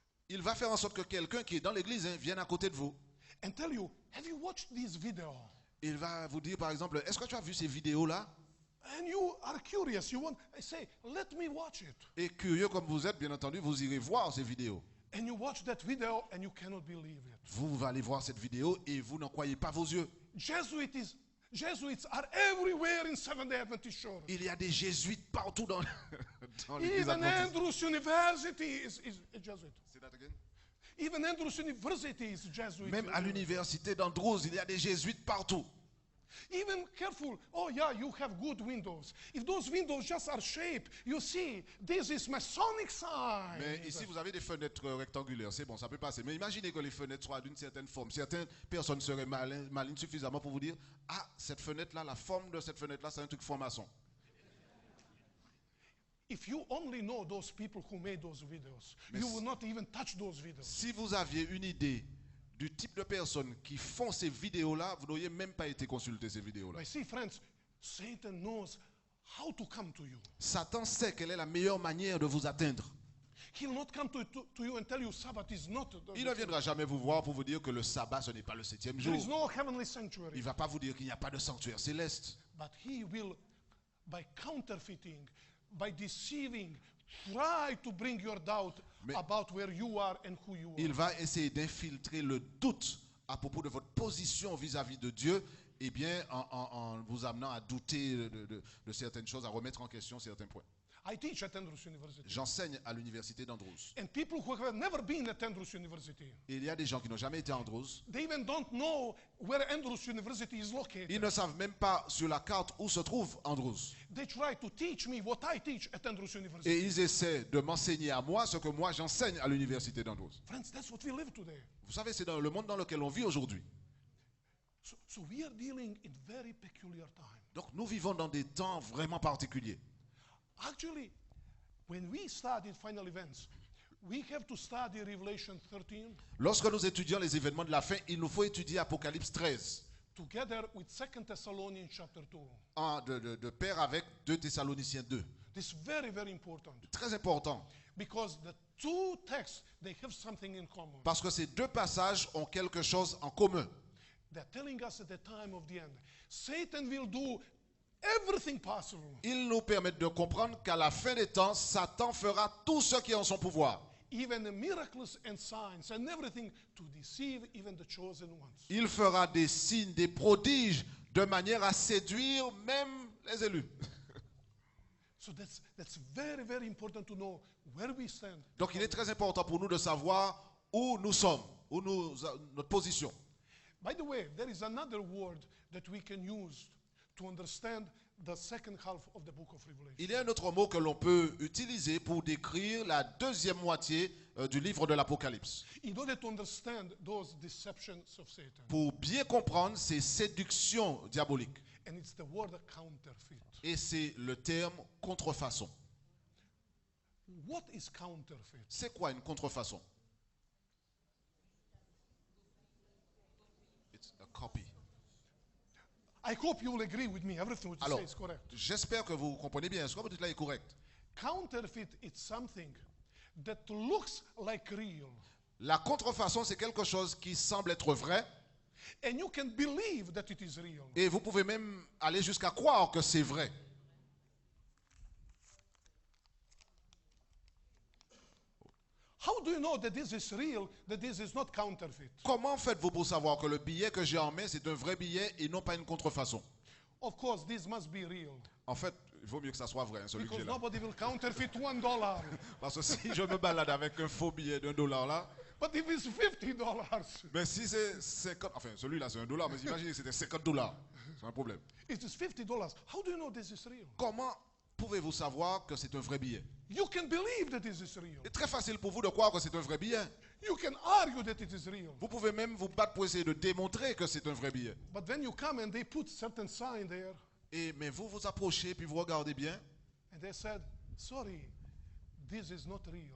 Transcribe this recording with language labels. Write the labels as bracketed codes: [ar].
[fr] Il va faire en sorte que quelqu'un qui est dans l'église vienne à côté de vous. [en] and tell you, have you watched this video? [fr] Il va vous dire par exemple, est-ce que tu as vu ces vidéos-là? [en] And you are curious. You want, I say, let me watch it. [fr] Et curieux comme vous êtes, bien entendu, vous irez voir ces vidéos. [en] And you watch that video and you cannot believe it. [fr] Vous allez voir cette vidéo et vous n'en croyez pas vos yeux. [en] Jesuits are everywhere in Seventh-day Adventist Church. [fr] Il y a des jésuites partout dans, dans l'église [en] Even [fr] adventiste. [en] Andrews University is a Jesuit. Say that again? Even Andrews University is Jesuit. [fr] Même à l'université d'Andrews, il y a des jésuites partout. [en] Even careful. Oh yeah, you have good windows. If those windows just are shaped, you see, this is Masonic sign. [fr] Mais ici, vous avez des fenêtres rectangulaires, c'est bon, ça peut passer. Mais imaginez que les fenêtres soient d'une certaine forme. Certaines personnes seraient malines suffisamment pour vous dire, ah, cette fenêtre-là, la forme de cette fenêtre-là, c'est un truc franc-maçon. [en] If you only know those people who made those videos, you will not even touch those videos. [fr] Si vous aviez une idée du type de personnes qui font ces vidéos-là, vous n'auriez même pas été consulter ces vidéos-là. [en] I see, friends, Satan knows how to come to you. [fr] Satan sait quelle est la meilleure manière de vous atteindre. [en] He'll not come to you and tell you Sabbath is not. [fr] Il ne viendra jamais vous voir pour vous dire que le sabbat, ce n'est pas le 7e [en] There is [fr] jour. [en] no heavenly [fr] Il [en] sanctuary. [fr] ne va pas vous dire qu'il n'y a pas de sanctuaire céleste. [en] But he will, by counterfeiting, by deceiving, try to bring your doubt about where you are and who you [fr] Il [en] are. [fr] va essayer d'infiltrer le doute à propos de votre position vis-à-vis de Dieu, et bien en vous amenant à douter de certaines choses, à remettre en question certains points. [en] I teach at Andrews University. [fr] J'enseigne à l'université d'Andrews. [en] And people who have never been at Andrews University, [fr] Et il y a des gens qui n'ont jamais été à Andrews. [en] they even don't know where Andrews University is located. [fr] Ils ne savent même pas sur la carte où se trouve Andrews. [en] They try to teach me what I teach at Andrews University. [fr] Et ils essaient de m'enseigner à moi ce que moi j'enseigne à l'université d'Andrews. [en] Friends, that's what we live today. [fr] Vous savez, c'est dans le monde dans lequel on vit aujourd'hui. [en] So we are dealing in very peculiar time. [fr] Donc nous vivons dans des temps vraiment particuliers. [en] Actually, when we studied final events, we have to study Revelation 13 [fr] Lorsque nous étudions les événements de la fin, il nous faut étudier Apocalypse 13 [en] together with 2 Thessalonians chapter 2. [fr] de pair avec 2 Thessaloniciens 2. [en] This is very, very important [fr] Très important, [en] because the two texts, they have something in common. [fr] parce que ces deux passages ont quelque chose en commun. [en] They're telling us at the time of the end, Satan will do everything possible, [fr] Ils nous permettent de comprendre qu'à la fin des temps, Satan fera tout ce qui est en son pouvoir. [en] even the miracles and signs and everything, to deceive even the chosen ones. [fr] Il fera des signes, des prodiges, de manière à séduire même les élus. [en] So that's very, very important to know where we stand. [fr] Donc il est très important pour nous de savoir où nous sommes, notre position. [en] By the way, there is another word that we can use to understand the second half of the book of Revelation. [fr] Il y a un autre mot que l'on peut utiliser pour décrire la deuxième moitié du livre de l'Apocalypse. [en] In order to understand those deceptions of Satan. [fr] Pour bien comprendre ces séductions diaboliques. [en] And it's the word counterfeit. [fr] Et c'est le terme contrefaçon. [en] What is counterfeit? [fr] C'est quoi une contrefaçon? [en] It's a copy. I hope you will agree with me. Everything what you [fr] Alors, [en] say is correct. [fr] j'espère que vous comprenez bien. Ce que vous dites là est correct. [en] Counterfeit is something that looks like real. [fr] La contrefaçon, c'est quelque chose qui semble être vrai. [en] And you can believe that it is real. [fr] Et vous pouvez même aller jusqu'à croire que c'est vrai. [en] How do you know that this is real, that this is not counterfeit? [fr] Comment faites-vous pour savoir que le billet que j'ai en main, c'est un vrai billet et non pas une contrefaçon? [en] Of course, this must be real. [fr] En fait, il vaut mieux que ça soit vrai, hein, celui que [en] Because [fr] j'ai là. [en] nobody will counterfeit $1. [fr] Parce que si je me balade avec un faux billet d'1 $ là, [en] But if it's $50, [fr] mais si c'est 50, enfin celui-là c'est $1, mais imaginez que c'était $50, c'est un problème. [en] it is $50. How do you know this is real? [fr] Comment pouvez-vous savoir que c'est un vrai billet? [en] You can believe that this is real. [fr] C'est très facile pour vous de croire que c'est un vrai billet. [en] You can argue that it is real. [fr] Vous pouvez même vous battre pour essayer de démontrer que c'est un vrai billet. [en] But when you come and they put certain sign there, [fr] Mais vous vous approchez, puis vous regardez bien, [en] and they said, sorry, this is not real.